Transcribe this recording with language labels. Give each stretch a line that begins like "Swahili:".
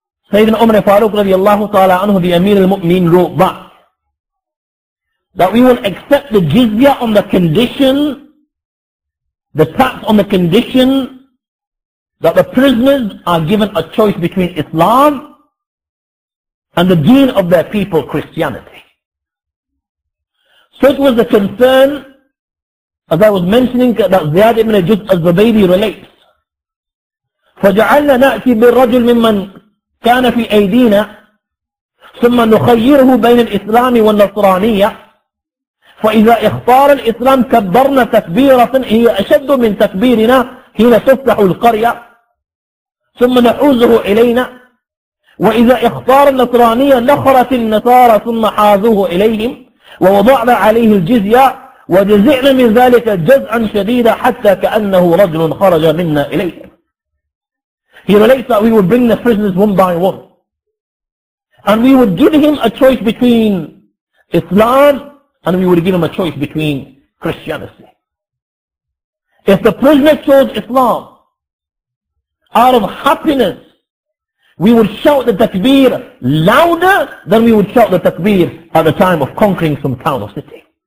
English: Sayyidina Umar Farooq radiallahu ta'ala anhu, the Amir al-Mu'mineen, wrote back that we will accept the jizya on the condition, the tax on the condition that the prisoners are given a choice between Islam and the deen of their people, Christianity. So it was a concern, as I was mentioning, that Ziyad ibn Juz al-Zubaydi relates.
Arabic: فَجَعَلْنَا نَأْتِي بِالرَّجُلْ مِمَّنْ كَانَ فِي أَيْدِينَا ثُمَّ نُخَيِّرُهُ بَيْنَ الْإِسْلَامِ وَالنَّصْرَانِيَّةِ فإذا اختار الإسلام كبرنا تكبيرة هي أشد من تكبيرنا حين تفتح القرية ثم نحوزه إلينا وإذا اختار النصرانية نخرت النصارى ثم حازوه إليهم ووضعنا عليه الجزية وجزعنا من ذلك جزعا شديدا حتى كأنه رجل خرج منا إليهم.
English: He relates that we would bring the prisoners one by one and we would give him a choice between Islam and we would give him a choice between Christianity. If the prisoner chose Islam, out of happiness, we would shout the takbir louder than we would shout the takbir at the time of conquering some town or city.